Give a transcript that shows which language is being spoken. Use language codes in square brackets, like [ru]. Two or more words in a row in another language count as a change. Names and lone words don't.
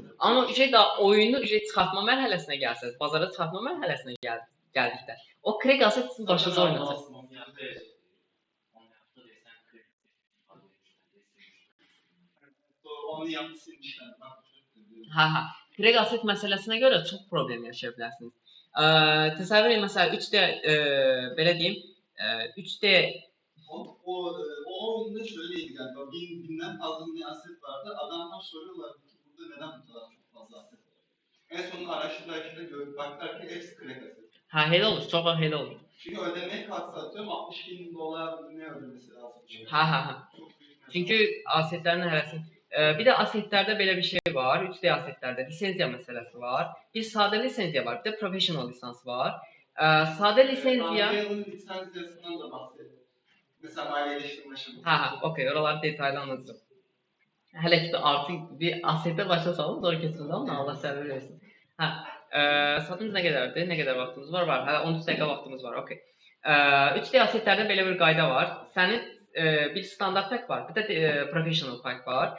[az] Amma oyunu çıxartma mərhələsinə gəlsəz, bazara çıxartma mərhələsinə gəldikdə, o [en] krek aset [az] sizin başınıza oynayacaq. Onu yanlış silmişlər. Hə. [en] Krek aset [az] məsələsinə görə çox problem yaşaya bilərsiniz. Təsəvvür edin, məsələn, 3D belə deyim, 3D [tr] O oyunda şöyleydi galiba. Binden fazla bir aset vardı. Adamlar soruyorlardı ki burada neden bu kadar çok fazla aset var? En sonunda araştırırken de baktılar ki hepsi [en] krek aset. [az] hə, elə olur, çox vaxt elə olur. [tr] Çünkü ödemeye kalksa atıyorum $60.000 ne ödemesi lazım? [az] Hə. [tr] Çok büyük meblağ. [az] Çünki asetlərin hərəsi bir də asetlərdə belə bir şey var, 3D asetlərdə lisenziya məsələsi var. Bir sadə lisenziya var, bir də professional lisans var. Sadə lisenziya [tr] Unreal'ın lisensiyasından da bahsedelim. Mesela maliyyeleştirme aşaması. hə, okey, oraları detaylı anlatacağım. [az] Hələ ki artıq bir asetə başa salın, sonra keçsin amma Allah səbir versin. Hə, saatımız nə qədərdir? Nə qədər vaxtımız var? Var. Hələ 13 dəqiqə vaxtımız var. Okey. 3D asetlərdə belə bir qayda var. Sənin bir [en] standart pack [az] var, bir də [en] professional pack [az] var.